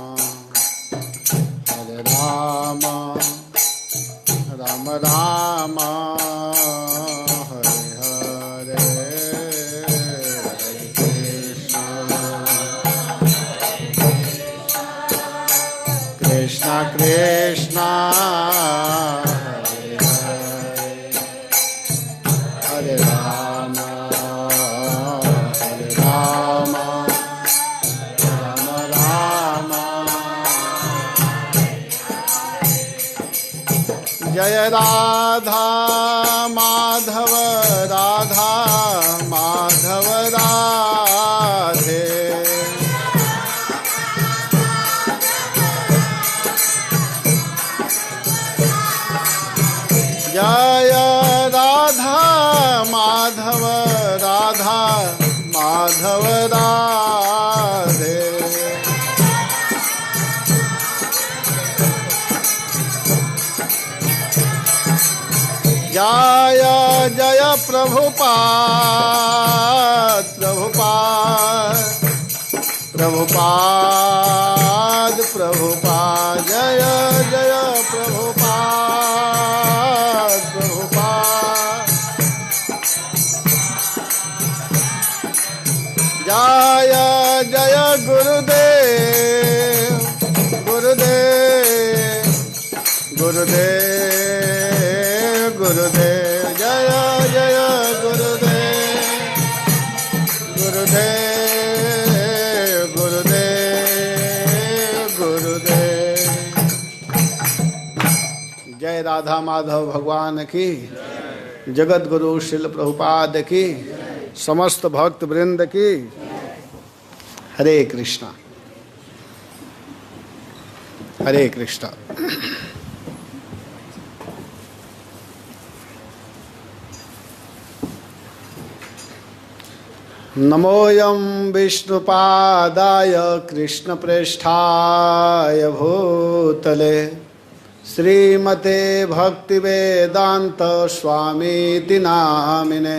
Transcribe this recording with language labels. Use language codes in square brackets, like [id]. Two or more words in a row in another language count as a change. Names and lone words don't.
[sa] राम राम हरे हरे हरे कृष्ण कृष्ण हरे राम राम राम जय राधा माधव राधा माधव राधे जय राधा माधव राधा माधव राधे जय जय प्रभुपाद प्रभुपाद प्रभुपाद प्रभुपाद जय जय प्रभुपाद प्रभुपाद जय जय गुरुदेव गुरुदेव गुरुदेव गुरुदेव जय जय गुरुदेव गुरुदेव गुरुदेव गुरुदेव [hi] जय राधा माधव भगवान की जगत गुरु श्रील प्रभुपाद की समस्त भक्त वृंद की हरे कृष्णा हरे कृष्णा नमोऽयं [sa] विष्णुपादाय कृष्णप्रेष्ठाय भूतले श्रीमते भक्तिवेदांत स्वामीति नामिने।